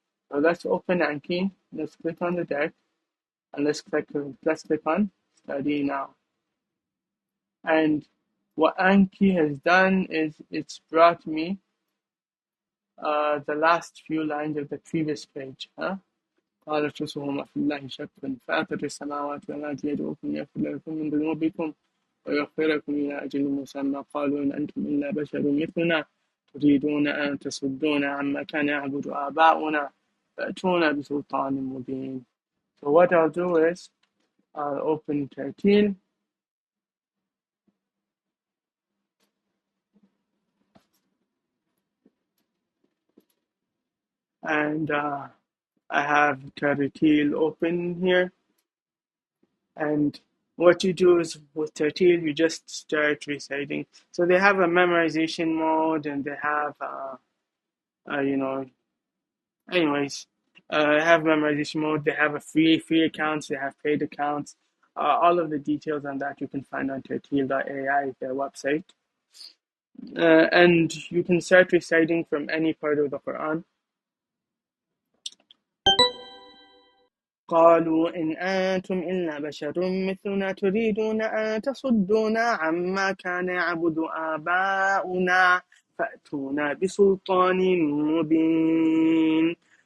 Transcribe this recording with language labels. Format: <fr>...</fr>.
<en>So let's open Anki. Let's click on the deck and let's click on Study Now. And what Anki has done is it's brought me the last few lines of the previous page.</en> <ar>قالت رسلهم في الله شك فاطر السماوات والأرض يدعوكم يغفر لكم من ذنوبكم ويغفركم إلى أجل مسمى قالوا إن أنتم إلا بشر مثلنا تريدون أن تصدونا عما كان يعبد آباؤنا فأتونا بسلطان مبين.</ar> <en>So what I'll do is I'll open Tartil and I have Tartil open here. And what you do is with Tartil, you just start reciting. So they have a memorization mode and they have, you know, anyways, have memorization mode. They have a free accounts. They have paid accounts. All of the details on that you can find on Tartil.ai, their website. And you can start reciting from any part of the Quran.</en> <ar>قالوا إن أنتم إلا بشر مثلنا تريدون أن تصدونا عما كان يعبد آباؤنا فأتونا بسلطان مبين.</ar>